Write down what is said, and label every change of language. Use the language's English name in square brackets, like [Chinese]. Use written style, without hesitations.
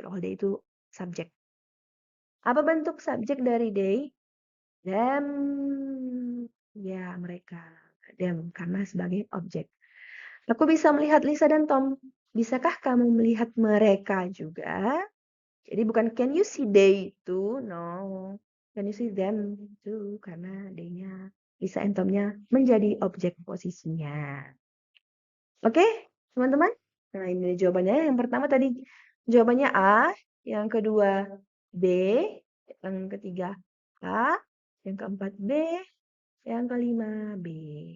[Indonesian] All they itu subjek. Apa bentuk subjek dari they? Them. Ya, mereka. Them, karena sebagai objek. Aku bisa melihat Lisa dan Tom. Bisakah kamu melihat mereka juga? Jadi bukan [English] can you see they too? No. Can you see them too? [Indonesian] Karena they-nya, Lisa and Tom-nya menjadi objek posisinya. Oke, teman-teman? Nah, ini jawabannya. Yang pertama tadi jawabannya A, yang kedua B, yang ketiga A, yang keempat B, yang kelima B.